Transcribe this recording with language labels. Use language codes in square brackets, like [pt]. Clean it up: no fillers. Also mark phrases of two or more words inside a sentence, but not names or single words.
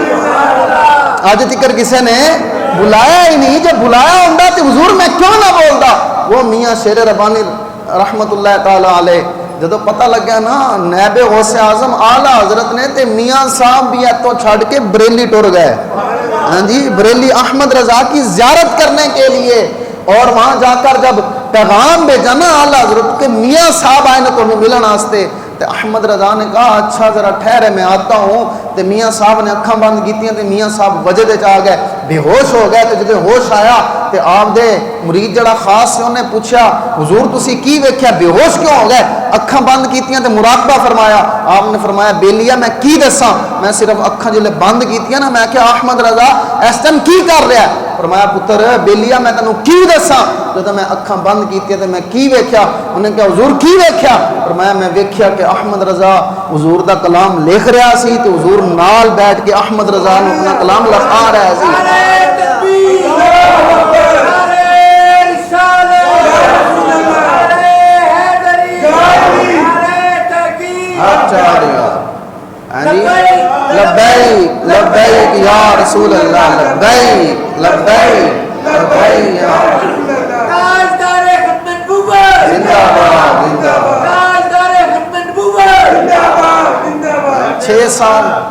[ur] آج تکر کسی نے بلایا ہی نہیں جب بلایا ہوتا تو حضور میں کیوں نہ بولتا [pa] وہ میاں شیر ربانی رحمت اللہ تعالی علیہ جدو پتہ لگیا نا نائب غوث اعظم اعلیٰ حضرت نے تے میاں صاحب بھی تو چھڑ کے بریلی ٹر گئے ہاں جی بریلی احمد رضا [ur] کی زیارت کرنے کے لیے اور وہاں جا کر جب پیغام بھیجا نا اعلیٰ حضرت کے میاں صاحب آئے نا تو [pa] ملن واسطے تے [ur] احمد رضا نے کہا [pa] اچھا ذرا ٹھہرے میں آتا ہوں تے میاں صاحب نے اکھاں بند کیتیاں تے میاں صاحب وجہ دے آ گئے بے ہوش ہو گئے تے جدے ہوش آیا تے آپ دے مرید جڑا خاص سے انہیں پوچھا حضور تسی کی ویکھیا بے ہوش کیوں ہو گئے اکھاں بند کیتیاں تے مراقبہ فرمایا آپ نے فرمایا بیلیا میں کی دساں میں صرف اکھاں جلے بند کیتیاں نا میں کہ احمد رضا اس ٹائم کی کر رہا ہے فرمایا پتر بیلیا میں تینوں کی دساں جدوں میں اکھاں بند کیتیاں تے میں کی ویکھیا انہیں کہا حضور کی ویکھیا فرمایا میں ویکھیا کہ احمد رضا حضور دا کلام لکھ رہا سی تے حضور نال بیٹھ کے احمد رضا نے اپنا کلام لکھا رہا سی [ar] لبیک لبیک یا رسول اللہ لبیک لبیک لبیک یا رسول اللہ [ur] تاجدار ختم نبوت زندہ باد زندہ باد تاجدار ختم نبوت زندہ باد زندہ باد 6 سال